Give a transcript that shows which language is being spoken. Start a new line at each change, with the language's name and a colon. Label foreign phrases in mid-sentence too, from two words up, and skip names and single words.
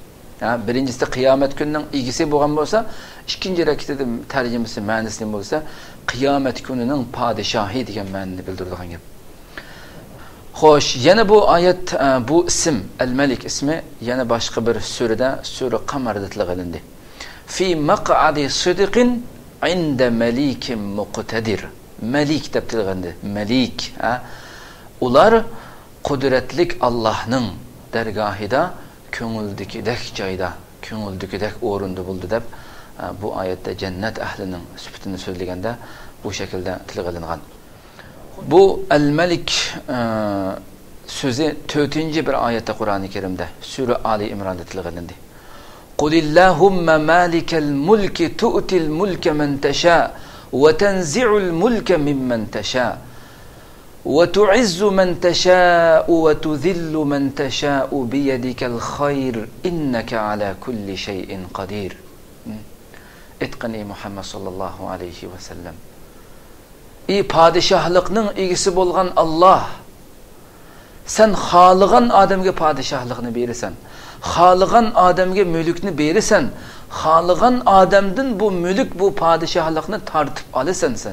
Uzbek: Birinchisida qiyomat kunining egasi bo'lgan bo'lsa, ikkinchi rakatda tarjimasi ma'nosi bo'lsa, qiyomat kunining podshohi degan ma'noni bildiradigan gap. Xo'sh, yana bu oyat, bu ism Al-Malik ismi yana boshqa bir surada, sura Qamarda tilg'ilindi.
Arabic: في مقعد صدق عند مليك مقتدر.
Uzbek: Malik deb tilgandi. Malik, ular qudratlik Allohning dargohida ko'ngildikidek joyda, ko'ngildikidek o'rinda bo'ldi deb bu oyatda jannat ahlining sifatini so'zlaganda bu shaklda tilg'ilingan. Bu al-Malik so'zi 4-bir oyatda Qur'oni Karimda sura Ali Imronda tilg'ilindi.
Arabic: قل اللهم مالك الملك تؤتي الملك من تشاء وتنزع الملك ممن تشاء وتعز من تشاء وتذل من تشاء بيدك الخير إنك على كل شيء قدير. Etqani Muhammad صلى الله عليه وسلم.
Uzbek: Padişahlıqning egisi bo'lgan Allah, sen xoligan odamga padişahlıqni berasan, xoligan odamga mulkni berasan, xoligan odamdan bu mulk, bu padişahlıqni tortib olasan sen.